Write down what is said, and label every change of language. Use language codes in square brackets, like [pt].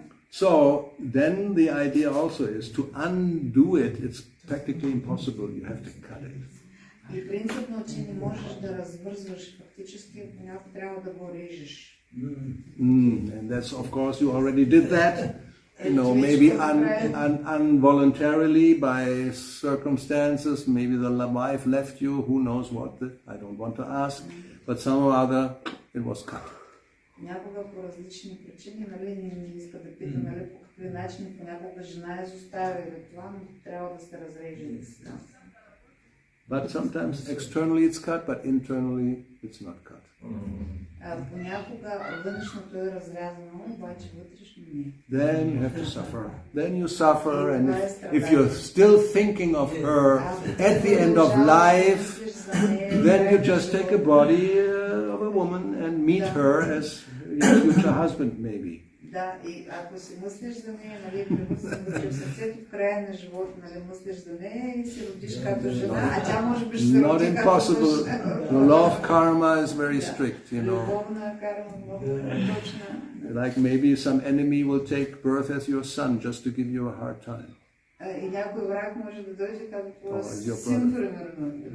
[en] So then the idea also is to undo it. It's practically impossible. You have to cut it. [bg] И принципно, че не можеш да развързваш, фактически понякога трябва да го режеш. [en] And that's, of course, you already did that. Maybe involuntarily by circumstances. Maybe the wife left you. Who knows what? I don't want to ask. But somehow or other, it was cut. [bg] Някога по различни причини, не иска да питам, по какви начини, понякога жена изоставя или това, но трябва да се разреже. [en] But sometimes externally it's cut, but internally it's not cut. [bg] Понякога външното е разрязано, обаче вътрешно не. [en] Then you have to suffer. Then you suffer, and if you're still thinking of her at the end of life, then you just take a body of a woman and meet her as your future husband, maybe. [bg] Да, и ако си мислиш за нея, в сърцето в края на живота, мислиш за нея и си родиш като жена, а тя може би ще се роди като [en] impossible. The law of karma is very strict, [bg] Любовна карма много точна. [en] Like maybe some enemy will take birth as your son just to give you a hard time. [bg] И някой враг може да дойде като твоя син, примерно.